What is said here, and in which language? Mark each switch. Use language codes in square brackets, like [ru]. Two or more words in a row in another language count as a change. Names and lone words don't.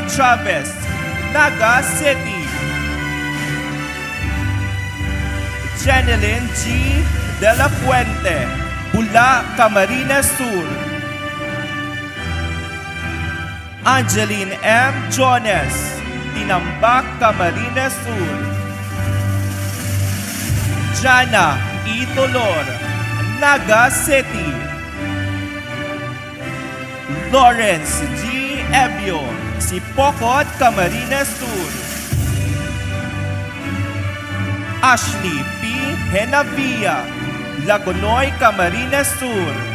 [en] Chavez, Naga City. Jeneline G. De La Fuente, Bula, Camarines Sur. Angeline M. Jones, Tinambak, Camarines Sur. Jana E. Dolor, Naga City. Lawrence G. Ebio, Sipocot, Camarines Sur. Ashley P. Henavia, Lagonoy, Camarines Sur.